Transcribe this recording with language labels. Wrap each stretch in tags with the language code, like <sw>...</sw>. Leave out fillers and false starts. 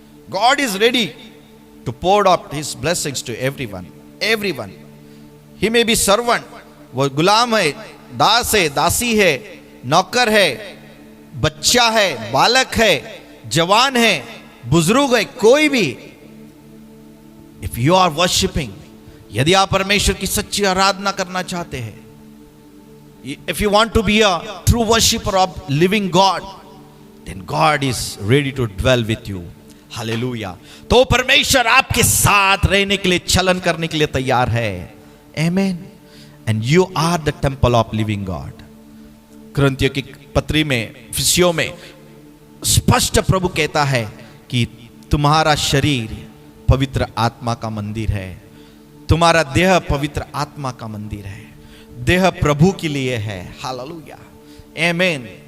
<en>God is ready to pour out his blessings to everyone. Everyone, he may be servant,</en> <hi>वो गुलाम है, दास है, दासी है, नौकर है, बच्चा है, बालक है, जवान है, बुजुर्ग है, कोई भी।</hi> <en>if you are worshipping,</en> <hi>यदि आप परमेश्वर की सच्ची आराधना करना चाहते हैं,</hi> <en>if you want to be a true worshipper of living God, then God is ready to dwell with you. Hallelujah.</en> <hi>तो परमेश्वर आपके साथ रहने के लिए, चलन करने के लिए तैयार है।</hi> <en>Amen. And you are the temple of living God.</en> <hi>कुरिन्थियों की पत्री में, फिसियों में स्पष्ट प्रभु कहता है कि तुम्हारा शरीर पवित्र आत्मा का मंदिर है, तुम्हारा देह पवित्र आत्मा का मंदिर है, देह प्रभु के लिए है। हालेलुया। आमीन।</hi>